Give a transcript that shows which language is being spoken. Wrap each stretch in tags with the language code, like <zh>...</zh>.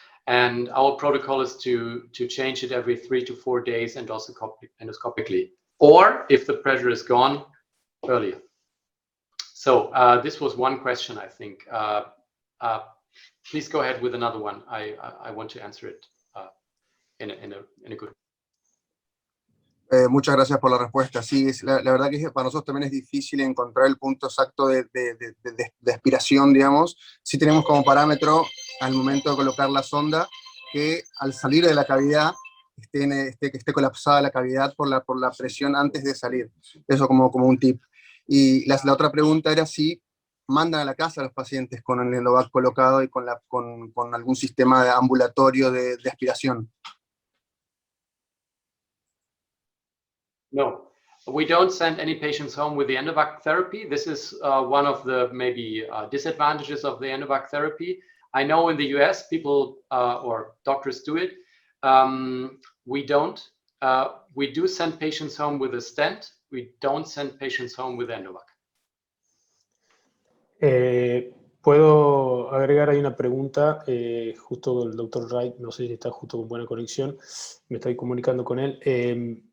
<en>And our protocol is to change it every 3 to 4 days endoscopically, or if the pressure is gone, earlier. So this was one question, I think. Please go ahead with another one. I want to answer it in a good way.</en> <es>Muchas gracias por la respuesta. Sí, la verdad que para nosotros también es difícil encontrar el punto exacto de aspiración, digamos. Sí tenemos como parámetro al momento de colocar la sonda que al salir de la cavidad esté colapsada la cavidad por la presión antes de salir. Eso como un tip. Y la otra pregunta era si mandan a la casa a los pacientes con el endovac colocado y con algún sistema ambulatorio de aspiración.</es> <en>No, we don't send any patients home with the endovac therapy. This is one of the maybe disadvantages of the endovac therapy. I know in the US people or doctors do it. We don't. We do send patients home with a stent. We don't send patients home with endovac.</en> <es>Puedo agregar ahí una pregunta, justo el doctor Wright, no sé si está justo con buena conexión, me estoy comunicando con él.</es>